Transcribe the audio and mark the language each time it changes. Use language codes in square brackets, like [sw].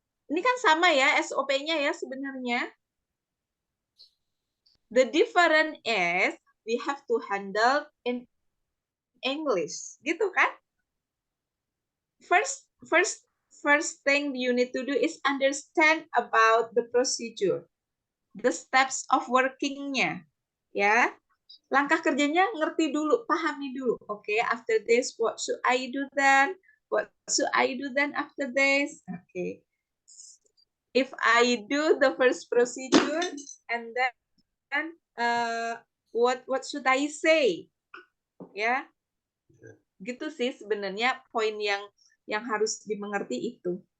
[id] Ini kan sama ya SOP-nya ya sebenarnya. [en] The difference is we have to handle in English, [id] gitu kan? [en] First thing you need to do is understand about the procedure, the steps of working-nya, ya. [id] Langkah kerjanya ngerti dulu, pahami dulu. [en] Okay, after this, what should I do then? What should I do then after this? Okay. If I do the first procedure, and then what should I say? [id] Ya, gitu sih sebenarnya poin yang harus dimengerti itu.